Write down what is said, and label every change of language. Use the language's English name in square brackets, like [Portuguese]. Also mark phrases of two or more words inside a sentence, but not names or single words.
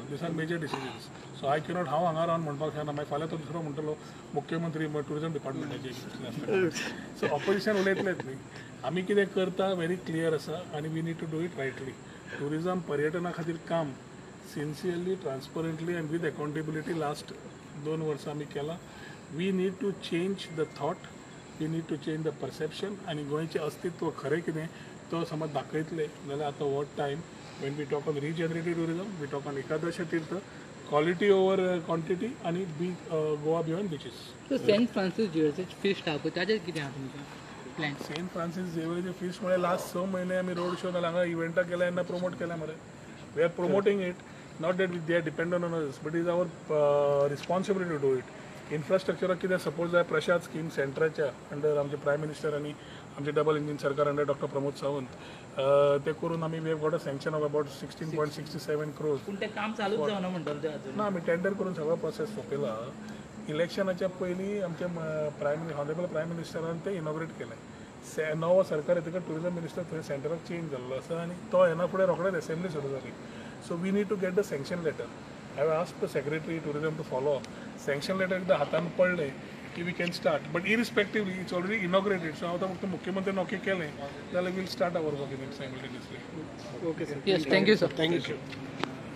[English] These are major decisions. So I cannot [Konkani] हांव हांगा रावन म्हणपाक शकना. मागीर फाल्यां तो दुसरो म्हणटलो मुख्यमंत्री टुरिझम डिपार्टमेंटाचे. सो ऑपोजिशन उलयतलेच न्ही. आमी कितें करता व्हेरी क्लियर आसा आनी [English] we need to do it rightly. टुरिझम [Konkani] पर्यटना खातीर काम [English] sincerely transparently and with accountability last 2 [Konkani] वर्सां आमी केलां. [English] We need to change the thought. We need to change the perception. [Konkani] आनी गोंयचें अस्तित्व खरें कितें तो समज दाखयतले जाल्यार आतां [English] what time when we talk on regenerative tourism we talk on रिजनरेटिव टुरिझम वी टॉक ऑन एकादश तीर्थ quality over quantity आनी Goa beyond beaches. [Konkani] सेंट फ्रांसीस झेवियरचे फिस्ट आहा पळय ताजेर कितें आहा तुमचें प्लॅन? सेंट फ्रांसीस झेवियरचे फिस्ट म्हळ्यार लास्ट 6 म्हयने आमी [English] road show [Konkani] नाल्यार हांगा इव्हेंटां केल्या तेन्ना प्रमोट केल्या मरे. [English] We are promoting it. Not that they are dependent on us but is our responsibility to do it. [Konkani] इन्फ्रास्ट्रक्चराक कितें सपोर्ट जाय प्रशाद स्कीम सेंटराच्या अंडर आमचे [English] prime minister [Konkani] आनी आमचे [English] double engine [Konkani] सरकार अंडर डॉक्टर प्रमोद सावंत ते करून आमी [English] we have got a sanction of about 16.67 crores. [Konkani] पूण तें काम चालूच जावना म्हणटाले ते अजून. ना आमी टेंडर करून सगळो प्रोसेस सोंपयला. इलेक्शनाच्या पयलीं आमचे ऑनरेबल प्रायम मिनिस्टरान ते इनॉग्रेट केलें. नवो सरकार येतकच [English] tourism minister [Konkani] थंय सेंटराक चेंज जाल्लो आसा आनी तो येना फुडें रोखडेच असेंब्ली सुरू जाली. [English] So we need to get the sanction letter. I have asked the Secretary Tourism to follow up. sanction letter [Konkani] एकदा हातान पडलें की [English] we can start. But irrespectively it's already inaugurated. [Konkani] सो हांव फक्त मुख्यमंत्र्यान ओके केलें जाल्यार [English] we'll start our work in it simultaneously. Yes thank you sir. Thank you.